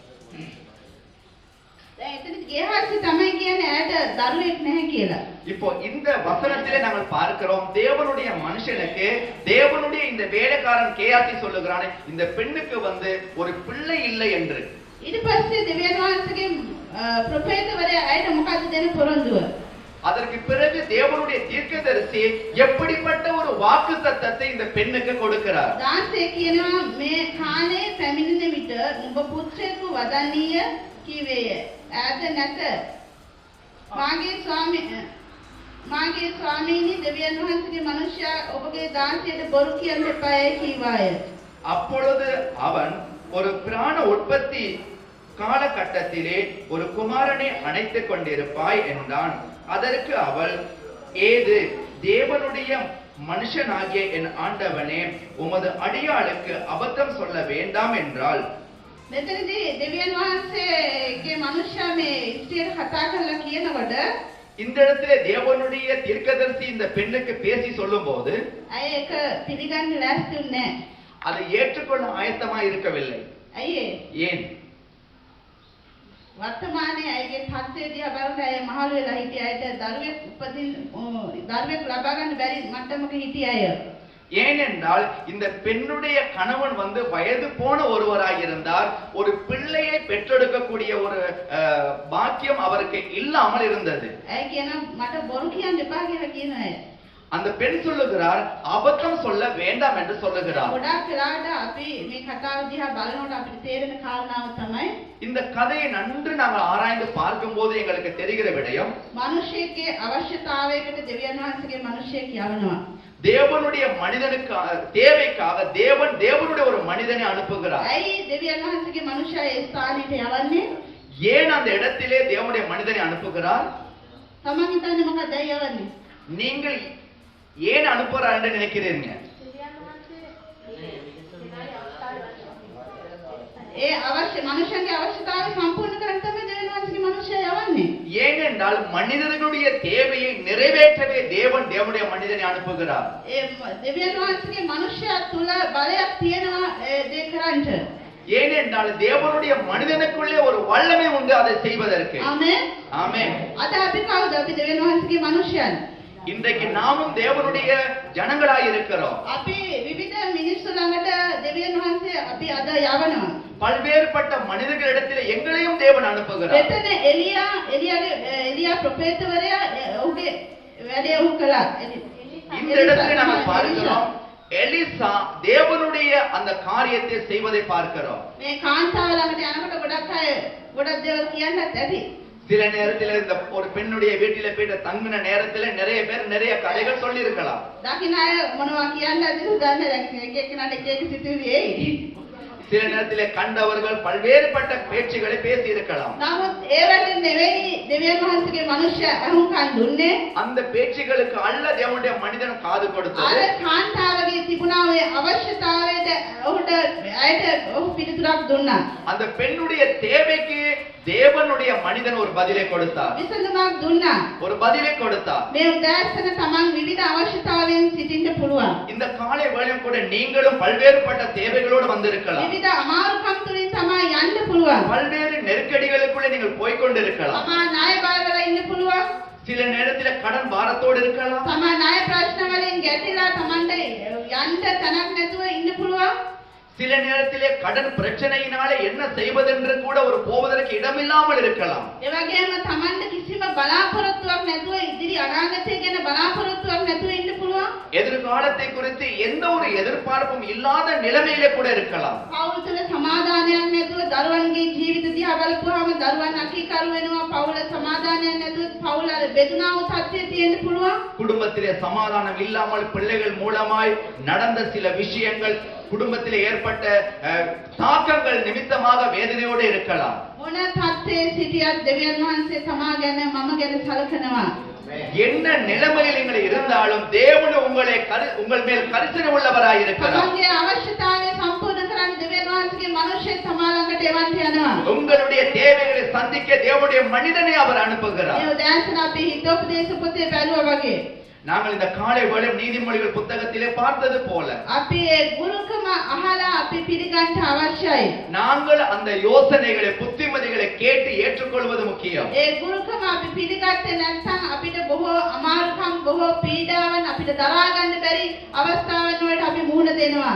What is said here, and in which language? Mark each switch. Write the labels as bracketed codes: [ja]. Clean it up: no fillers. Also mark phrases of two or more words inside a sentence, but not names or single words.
[si] එතනදී ගෙහාසි තමයි කියන්නේ ඇයට දරුවෙක් නැහැ කියලා. [ta] இப்போ இந்த வசனத்திலே நாங்கள் பார்க்கிறோம், தேவனுடைய மனுஷனுக்கு தேவனுடைய இந்த வேலைக்காரன் கேயாசி சொல்லுகிறானே, இந்த பெண்ணுக்கு வந்து ஒரு பிள்ளை இல்லை என்று. [si] ඊට පස්සේ දෙවියන් වහන්සේගේ ප්‍රොෆේතවරයා ඇයට මොකද්ද දෙන පොරොන්දුව? [ta] அதற்கு பிறகு தேவனுடைய தீர்க்கதரிசி எப்படிப்பட்ட ஒரு வாக்குத்தத்தத்தை இந்த பெண்ணுக்கு கொடுக்கிறார். [si] 16 කියනවා මේ කාලේ පැමිණෙන විට නුඹ පුත්‍රයෙකු වදන්නීය කීවේය. ඈත නැත. මාගේ ස්වාමීනි දෙවියන් වහන්සේගේ මනුෂ්‍යයා ඔබගේ දාසියට බොරු කියන්න එපාය කීවාය. [ta] அப்பொழுது அவன் ஒரு பிராண உற்பத்தி காலகட்டத்திலே ஒரு குமாரனை அணைத்துக் கொண்டிருப்பாய் என்றான். அதற்கு அவள், ஏது தேவனுடைய மனுஷனாகிய என் ஆண்டவனே, உமது அடியாளுக்கு அபத்தம் சொல்ல வேண்டாம் என்றாள். [si] මෙතනදී දෙවියන් වහන්සේගේ මනුෂ්‍යයා මේ ස්ත්‍රියට කතා කරලා කියනකොට [ta] இந்த இடத்திலே தேவனுடைய தீர்க்கதரிசி இந்த பெண்ணுக்கு பேசி சொல்லும்போது [si] අය ඒක පිළිගන්න ලෑස්ති නැහැ. [ta] அதை ஏற்றுக்கொள்ள ஆயத்தமாய் இருக்கவில்லை. [si] ඇයි [ta] ஏன்? [si] වර්තමානයේ අයගේ තත්ත්වය දිහා බලනකොට අය මහලු වෙලා හිටිය අයට දරුවෙක් ලබා ගන්න බැරි මට්ටමක හිටිය අය. [ta] ஏனென்றால் இந்த பெண்ணுடைய கணவன் வந்து வயது போன ஒருவராக இருந்தார். ஒரு பிள்ளையை பெற்றெடுக்கக்கூடிய ஒரு பாக்கியம் அவருக்கு இல்லாமல் இருந்தது. [si] ඇය කියනවා මට බොරු කියන්න එපා කියලා කියන අය. [ta] அந்த பெண் சொல்லுகிறார், அபத்தம் சொல்ல வேண்டாம் என்று சொல்லுகிறார். [si] ගොඩාක් වෙලාවට අපි මේ කතාව දිහා බලනකොට අපිට තේරෙන කාරණාව තමයි [ta] இந்த கதையை நன்கு நாங்கள் ஆராய்ந்து பார்க்கும்போது எங்களுக்கு தெரிகிற விடயம், [si] මිනිසෙක්ගේ අවශ්‍යතාවයකට දෙවියන් වහන්සේගේ මිනිසෙක් යවනවා. [ta] தேவனுடைய மனிதனுக்கு தேவைக்காக தேவனுடைய ஒரு மனிதனை அனுப்புகிறார். [si] ඇයි දෙවියන් වහන්සේගේ මිනිසයා ඒ ස්ථානෙට යවන්නේ? [ta] ஏன் அந்த இடத்திலே தேவனுடைய மனிதனை அனுப்புகிறார்? [si] තමන් හිතන්නේ මොකක්ද යවන්නේ? [ta] நீங்கள் ஏன் அனுப்புறார் என்று நினைக்கிறீங்க? [si] ඒ අවශ්‍ය මනුෂ්‍යයන්ගේ අවශ්‍යතාවය සම්පූර්ණ කරන්න තමයි දෙවියන් වහන්සේගේ මනුෂ්‍යය යවන්නේ. [ta] ஏனென்றால் மனிதர்களுடைய தேவையை நிறைவேற்றவே தேவன் தேவனுடைய மனிதனை அனுப்புகிறார். [si] ඒ දෙවියන් වහන්සේගේ මනුෂ්‍යයා තුල බලයක් තියෙනවා ඒ කරන්න. [ta] ஏனென்றால் தேவனுடைய மனிதனுக்குள்ளே ஒரு வல்லமை உண்டு அதை செய்வதற்கு. [si] ආමේන්. [ta] ஆமென். [si] අද අපි කවුද? අපි දෙවියන් වහන්සේගේ මනුෂ්‍යයන්. [ta] இன்றைக்கு நாமும் தேவனுடைய ஜனங்களாய் இருக்கிறோம். [si] අපි විවිධ මිනිස්සු ළඟට දෙවියන් වහන්සේ අපි අද යවනවා. [ta] பல்வேறுபட்ட மனிதர்களிடத்தில் எங்களையும் தேவன் அனுப்புகிறார். [si] එතන එලියා ප්‍රොෆෙට්වරයා ඔහුගේ වැඩේ ඔහු කළා. [ta] இந்த இடத்துல நாம பார்க்கிறோம் எலிசா தேவனுடைய அந்த காரியத்தை செய்வதை பார்க்கிறோம். [si] මේ කාන්තාව ළඟට යනකොට ගොඩක් දේවල් කියන්නත් ඇති. [ta] சில நேரத்தில் இந்த ஒரு பெண்ணுடைய வீட்டில போயிட்டு தங்கின நேரத்துல நிறைய பேர் நிறைய கதைகள் சொல்லி இருக்கலாம். [si] දකින්න අය මොනවා කියන්නද දන්නේ එක එක්කෙනාට එක එක සිතුවිලි එයි. [ta] சில நேரத்திலே கண்டவர்கள் பல்வேறுபட்ட பேச்சுகளை பேசி இருக்கலாம். [si] නමුත් ඒවට නෙවෙයි දෙවියන් වහන්සේගේ මනුෂ්‍ය අහුම්කන් දුන්නේ. [ta] அந்த பேச்சுகளுக்கு அல்ல தேவனுடைய மனிதன் காது கொடுத்தது. [si] අර කාන්තාවගේ තිබුණා ඔය අවශ්‍යතාවයට ඔහුට ඇයට ඔහු පිළිතුරක් දුන්නා. [ta] அந்த பெண்ணுடைய தேவைக்கு தேவனுடைய மனிதன் ஒரு பதிலை கொடுத்தார். [si] විසඳුමක් දුන්නා. [ta] ஒரு பதிலை கொடுத்தார். [si] මේ උදෑසන තමන් විවිධ අවශ්‍යතාවයන් සිටින්න පුළුවන්. [ta] இந்த காலை வேளையும் கூட நீங்களும் பல்வேறுபட்ட தேவைகளோடு வந்திருக்கலாம். [si] විවිධ අමාරුකම් තුලින් තමයි යන්න පුළුවන්. [ta] பல்வேறு நெருக்கடிகளுக்குள்ளே நீங்கள் போய் கொண்டிருக்கலாம். [si] තමා ණය බාරවල ඉන්න පුළුවන්. [ta] சில நேரத்தில் கடன் பாரத்தோடு இருக்கலாம். [si] තමා ණය ප්‍රශ්න වලින් ගැටිලා තමන්ට යන්න තැනක් නැතුව ඉන්න පුළුවන්. [ta] சில நேரத்திலே கடன் பிரச்சனையினாலே என்ன செய்வதென்று கூட ஒரு போவதற்கு இடமில்லாமல் இருக்கலாம். [si] ඒ වගේම තමන්ට කිසිම බලාපොරොත්තුවක් නැතුව ඉදිරි අනාගතය ගැන බලාපොරොත්තුවක් නැතුව ඉන්න පුළුවන්. [ta] எதிர்காலத்தை குறித்து எந்த ஒரு எதிர்பார்ப்பும் இல்லாத நிலைமையிலே கூட இருக்கலாம். [si] පවුල් තුළ සමාදානයක් නැතුව දරුවන්ගේ ජීවිත දිහා බලපුවාම දරුවන් අකීකරු වෙනවා. පවුල සමාදානයක් නැතුව පවුල අර බෙදුනා වූ තත්ත්වයේ තියෙන්න පුළුවන්. [ta] குடும்பத்திலே சமாதானம் இல்லாமல் பிள்ளைகள் மூலமாய் நடந்த சில விஷயங்கள் குடும்பத்திலே ஏற்பட்ட தாக்கங்கள் நிமித்தமாக வேதனையோடு இருக்கலாம். [si] මොන තත්ත්වයේ සිටියත් දෙවියන් වහන්සේ තමා ගැන මම ගැන සලකනවා. [ta] என்ன நிலைமையில் நீங்கள் இருந்தாலும் தேவன் உங்கள் மேல் கரிசனை உள்ளவராய் இருக்கிறார். [si] තමන්ගේ අවශ්‍යතාවය සම්පූර්ණ කරන්න දෙවියන් වහන්සේගේ මනුෂ්‍ය තමා ළඟට එවන්න යනවා. [ta] உங்களுடைய தேவைகளை சந்திக்க தேவனுடைய மனிதனை அவர் அனுப்புகிறார். [si] මේ උදෑසන අපි හිතෝපදේශ පොතේ බැලුවා වගේ [ta] நாங்கள் இந்த காலை வேளை நீதிமொழிகள் புத்தகத்திலே பார்த்தது போல [si] අපි ඒ ගුරුකම අහලා අපි පිළිගන්න අවශ්‍යයි. [ta] நாங்கள் அந்த யோசனைகளை புத்திமதிகளை கேட்டு ஏற்றுக்கொள்வது முக்கியம். [si] ඒ ගුරුකම අපි පිළිගත්තේ නැත්නම් අපිට බොහෝ අමාරුකම් බොහෝ පීඩාවන් අපිට දරා ගන්න බැරි අවස්ථාවන් වලට අපි මුහුණ දෙනවා.